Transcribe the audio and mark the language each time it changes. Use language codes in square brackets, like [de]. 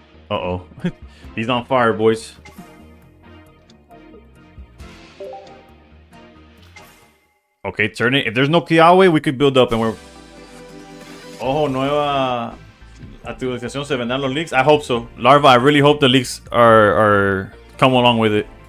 [en] Uh-oh. He's on fire, boys. Okay, turn it. If there's no Kiawe, we could build up and we're... [es] Oh, nueva actualización, se vendrán los leaks? [en] I hope so. Larva, I really hope the leaks are come along with it.